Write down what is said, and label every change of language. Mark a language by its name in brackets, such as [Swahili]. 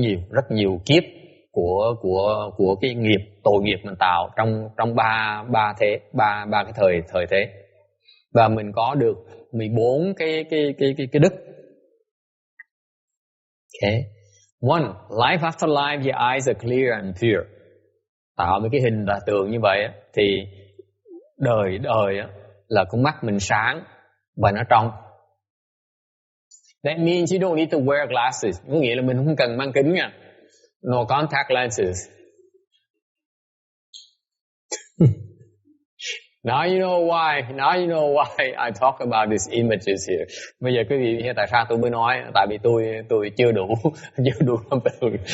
[Vietnamese] rất nhiều kiếp của cái tội nghiệp mình tạo trong ba cái thời thế, và mình có được 14 cái đức. [English] Okay. One, life after life, your eyes are clear and pure. [Vietnamese] Tạo mấy cái hình là tượng như vậy thì đời là con mắt mình sáng và nó trong. [English] That means you don't need to wear glasses. [Vietnamese] Có nghĩa là mình không cần mang kính nha. [English] No contact lenses. Now you know why I talk about these images here. [Vietnamese] Bây giờ quý vị hiểu tại sao tôi mới nói, tại vì tôi chưa đủ tâm từ.